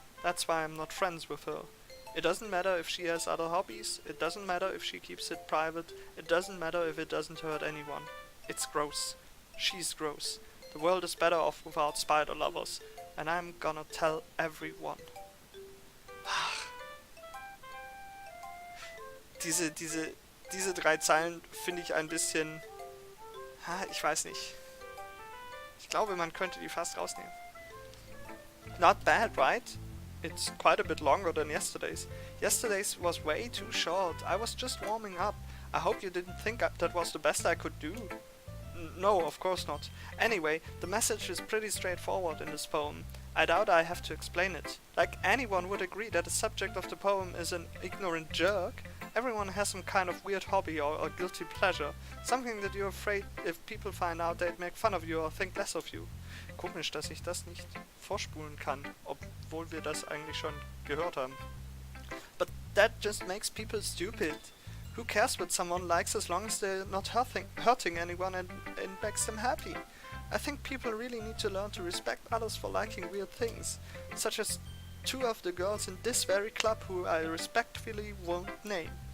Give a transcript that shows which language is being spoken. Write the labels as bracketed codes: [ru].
[en] That's why I'm not friends with her. It doesn't matter if she has other hobbies. It doesn't matter if she keeps it private. It doesn't matter if it doesn't hurt anyone. It's gross. She's gross. The world is better off without spider lovers. And I'm gonna tell everyone. [de] Diese 3 Zeilen finde ich ein bisschen... ich weiß nicht. Ich glaube, man könnte die fast rausnehmen. [en] Not bad, right? It's quite a bit longer than yesterday's. Yesterday's was way too short. I was just warming up. I hope you didn't think that was the best I could do. No, of course not. Anyway, the message is pretty straightforward in this poem. I doubt I have to explain it. Like anyone would agree that the subject of the poem is an ignorant jerk. Everyone has some kind of weird hobby or guilty pleasure. Something that you're afraid if people find out they'd make fun of you or think less of you. [de] Komisch, dass ich das nicht vorspulen kann, obwohl wir das eigentlich schon gehört haben. [en] But that just makes people stupid. Who cares what someone likes as long as they're not hurting anyone and makes them happy? I think people really need to learn to respect others for liking weird things, such as 2 of the girls in this very club who I respectfully won't name.